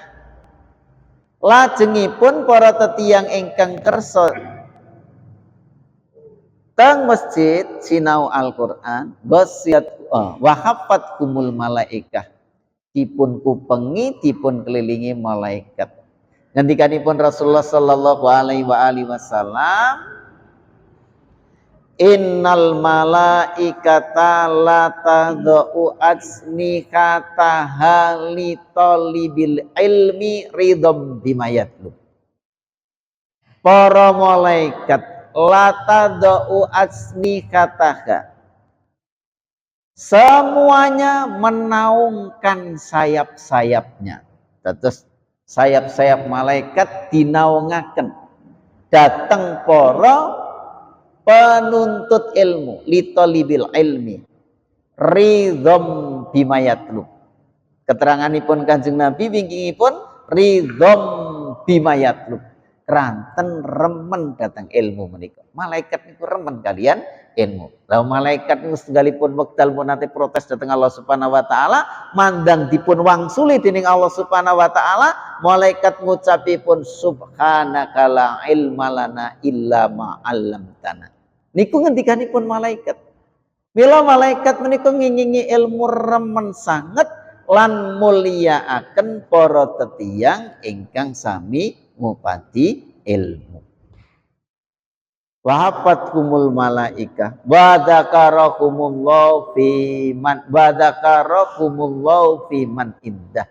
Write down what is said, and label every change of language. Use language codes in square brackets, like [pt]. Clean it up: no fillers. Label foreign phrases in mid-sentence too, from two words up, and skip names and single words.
[jv] Lajengipun para tetiyang ingkang kersa teng masjid sinau Al-Qur'an, [ar] غشيت وحفتهم الملائكة. [jv] Dipun kupengi, dipun kelilingi malaikat. [ar] Ngendikanipun Rasulullah صلى الله عليه وسلم, إن الملائكة لتضع أجنحتها لطالب العلم رضا بما يطلب. [jv] Para malaikat [ar] لتضع أجنحتها, [id] semuanya menaungkan sayap-sayapnya. [jv] Terus sayap-sayap malaikat dinaungaken dateng para penuntut ilmu, [ar] لطالب العلم رضا بما يطلب. [jv] Keteranganipun Kanjeng Nabi wingkingipun [ar] رضا بما يطلب. [jv] Keranten remen datang ilmu menika. Malaikat niku remen kalian ilmu. Lah malaikat niku setunggalipun wekdal munate protes dateng Allah [ar] سبحانه وتعالى, [jv] mandang dipun wangsuli dening Allah [ar] سبحانه وتعالى, [jv] malaikat ngucapipun [ar] سبحانك لا علم لنا إلا ما علمتنا. [jv] Niku ngendikanipun malaikat. Mila malaikat menika ngingingi ilmu remen sanget lan mulyakaken para tetiyang ingkang sami ngupati ilmu. [ar] وحفتهم الملائكة وذكرهم الله فيمن عنده.